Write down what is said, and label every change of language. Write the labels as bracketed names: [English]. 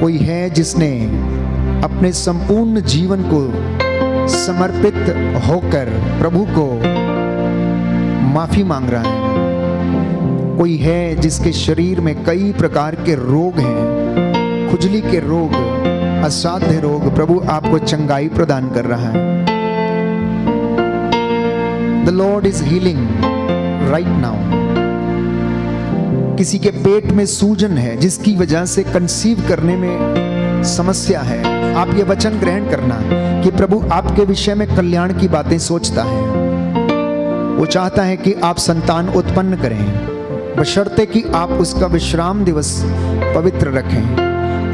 [Hindi] कोई है जिसने अपने संपूर्ण जीवन को समर्पित होकर प्रभु को माफी मांग रहा है। कोई है जिसके शरीर में कई प्रकार के रोग हैं, खुजली के रोग, असाध्य रोग। प्रभु आपको चंगाई प्रदान कर रहा है। [English] The Lord is healing right now. [Hindi] किसी के पेट में सूजन है जिसकी वजह से कंसीव करने में समस्या है। आप ये वचन ग्रहण करना कि प्रभु आपके विषय में कल्याण की बातें सोचता है। वो चाहता है कि आप संतान उत्पन्न करें, बशर्ते कि आप उसका विश्राम दिवस पवित्र रखें।